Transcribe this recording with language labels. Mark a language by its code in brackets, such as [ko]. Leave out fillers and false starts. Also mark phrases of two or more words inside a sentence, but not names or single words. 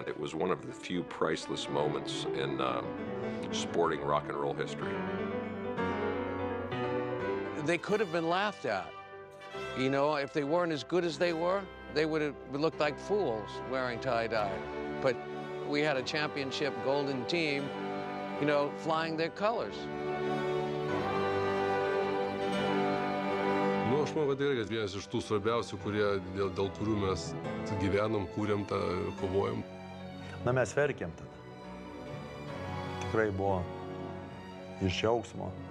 [en] It was one of the few priceless moments in sporting rock and roll history. They could have been laughed at. You know, if they weren't as good as they were, they would have looked like fools wearing tie-dye. But we had a championship golden team, you know, flying their colors. [lt] Nu, aš manau, kad tai yra vienas iš tų svarbiausių, dėl kurių mes gyvenom, kūrėm, kovojom. Na, mes verkėm tada. Tikrai buvo iš džiaugsmo.